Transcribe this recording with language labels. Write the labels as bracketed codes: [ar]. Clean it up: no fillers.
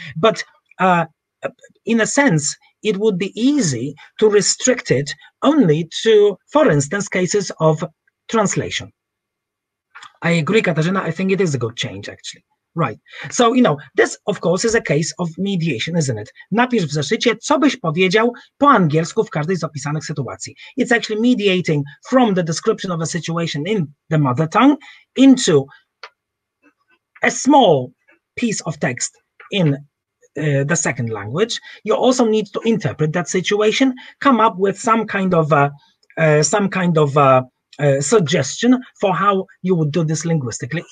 [en] But in a sense, it would be easy to restrict it only to, for instance, cases of translation. I agree, Katarzyna. I think it is a good change, actually. Right. So, this, of course, is a case of mediation, isn't it? [pl] Napisz w zeszycie, co byś powiedział po angielsku w każdej z opisanych sytuacji. [en] It's actually mediating from the description of a situation in the mother tongue into a small piece of text in the second language. You also need to interpret that situation, come up with some kind of suggestion for how you would do this linguistically.